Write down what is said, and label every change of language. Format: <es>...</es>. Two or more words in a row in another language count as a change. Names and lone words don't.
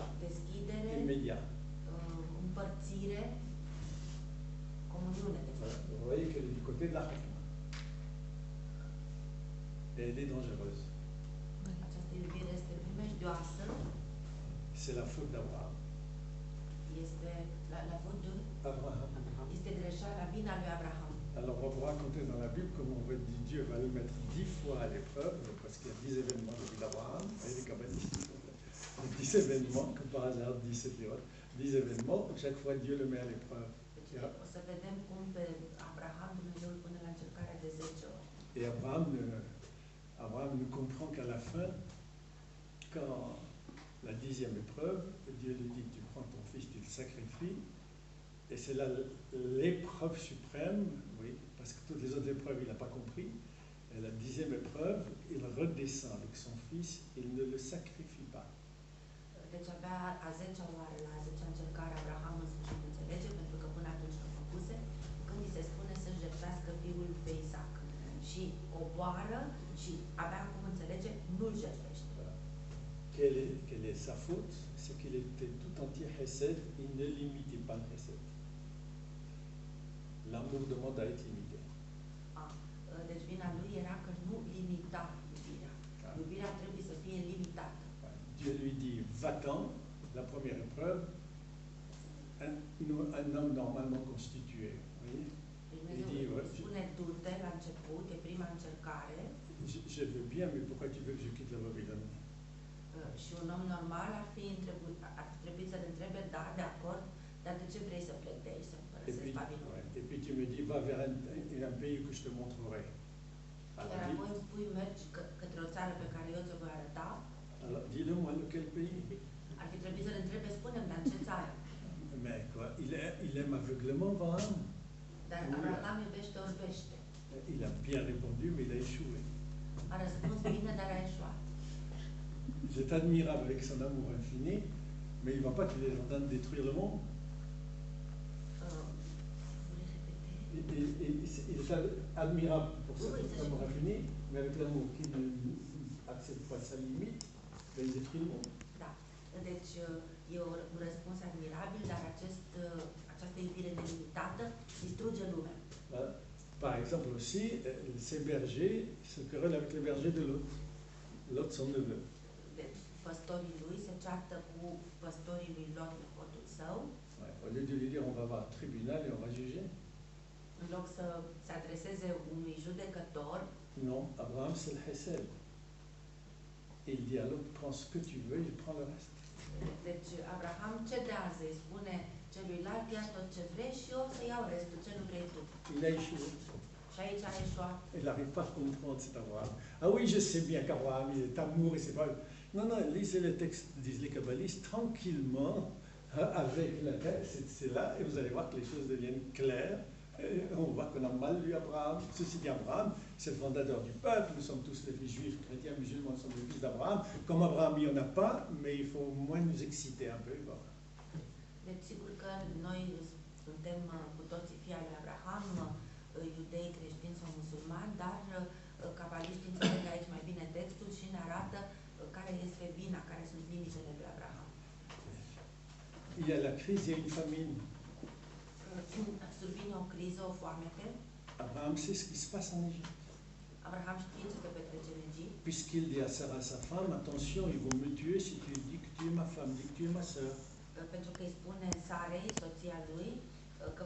<ro>deschidere,</ro> <fr>immédiat.</fr> <ro>împărțire, comuniune, de</ro> <fr>Voilà.</fr> <ro>fapt.</ro> <fr>Vous voyez qu'elle est du côté de la chakma. Et elle est dangereuse.</fr> <ro>Această iubire este primejdioasă,</ro> <fr>C'est la faute d'Abraham. este la faute de, Abraham.</fr> <ro>este greșeala, vina lui Abraham.</ro> <fr>Alors on va raconter dans la Bible comment on va dire Dieu va le mettre 10 fois à l'épreuve, parce qu'il y a 10 événements de vie d'Abraham, et les kabbalistes, 10 événements, comme par hasard 10 c'était autre, 10 événements, chaque fois Dieu le met à l'épreuve.</fr> <ro>Deci o să vedem cum pe Abraham Dumnezeu îl pune la încercarea de 10 ori.</ro> <fr>Et Abraham ne comprend qu'à la fin, quand la 10e épreuve, Dieu lui dit tu prends ton fils, tu le sacrifies, et c'est là l'épreuve suprême, oui, parce que toutes les autres épreuves il n'a pas compris, et la 10e épreuve, il redescend avec son fils, il ne le sacrifie pas.</fr> <ro>Deci abia a 10-a oară, la 10-a încercare, Abraham în sfârșit înțelege, pentru că până atunci când făcuse, când îi se spune să-și jertfească fiul pe Isaac. Și coboară și abia acum înțelege, nu-l jertfește.</ro> <fr>Voilà. Quelle est sa faute? C'est qu'il était tout entier chesed, il ne limitait pas le chesed. L'amour demande à être limité.</fr> <ro>Deci vina lui era că nu limita iubirea. Iubirea trebuie să fie limitată.</ro> <fr>Dieu lui dit, va-t'en, la première épreuve, un homme normalement constitué. Vous voyez?</fr> <ro>Dumnezeu îi spune du-te la început, e prima încercare,</ro> <fr>Je veux bien, mais pourquoi tu veux que je quitte la Babylone?</fr> <ro>și un om normal ar trebui să-l întrebe, da, de acord, dar de ce vrei să plec de aici, să părăsesc Babilonul?</ro> <fr>Et puis tu me dis, va vers un pays que je te montrerai.</fr> <ro>Iar apoi îmi spui, mergi către o țară pe care eu ți-o voi arăta.</ro> <fr>Alors dis-le-moi, lequel pays?</fr> <ro>Ar fi trebuit să-l întrebe, spune-mi, dar în ce țară?</ro> <fr>Mais quoi, il aime aveuglément Abraham.</fr> <ro>Dar Abraham iubește, orbește.</ro> <fr>Il a bien répondu, mais il a échoué.</fr> <ro>A răspuns bine, dar a eșuat.</ro> <fr>C'est admirable avec son amour infini, mais il ne va pas qu'il est en train de détruire le monde. Il est admirable pour son amour infini, mais avec l'amour qui n'accepte pas sa limite, ben, il détruit le monde.</fr> <ro>Da. Deci e un răspuns admirabil, dar această iubire nelimitată distruge lumea.</ro> <fr>Voilà. Par exemple aussi, ces bergers se querellent avec les bergers de Lot. Lot, son neveu.</fr> <ro>Deci păstorii lui se ceartă cu păstorii lui Lot, nepotul său.</ro> <fr>Ouais. Au lieu de lui dire on va voir un tribunal et on va juger.</fr> <ro>În loc să se adreseze unui judecător,</ro> <fr>Non, Abraham c'est le chesed. Et il dit à l'autre, prends ce que tu veux, je prends le reste.</fr> <ro>deci Abraham cedează, îi spune celuilalt, ia tot ce vrei și eu o să iau restul, ce nu vrei tu.</ro> <fr>Il a échoué.</fr> <ro>Și aici a eșuat.</ro> <fr>Il n'arrive pas à comprendre cet Abraham. Ah oui, je sais bien qu'Abraham, il est amour et c'est pas... Non, non, lisez les textes, disent les kabbalistes, tranquillement, avec la tête, c'est là, et vous allez voir que les choses deviennent claires. Et on voit que qu'on a mal lu Abraham. Ceci dit, Abraham, c'est le fondateur du peuple. Nous sommes tous les juifs, chrétiens, musulmans, nous sommes les fils d'Abraham. Comme Abraham, il n'y en a pas, mais il faut au moins nous exciter un peu. Bon.</fr> <ro>Deci, sigur că noi suntem cu toții fii al lui Abraham, iudei, creștini sau musulmani, dar cabaliștii înțeleg aici mai bine textul și ne arată care este vina, care sunt limitele lui Abraham.</ro> <fr>Il y a la crise, il y a une famine.</fr> <ro>Survine o criză, o foamete.</ro> <fr>Abraham sait ce qui se passe en Égypte.</fr> <ro>Abraham știe ce se petrece în Egipt.</ro> <fr>Puisqu'il dit à sa femme, attention, ils vont me tuer si tu dis que tu es ma femme, dis que tu es ma sœur.</fr> <ro>Pentru că îi spune Sarei, soția lui, că va</ro>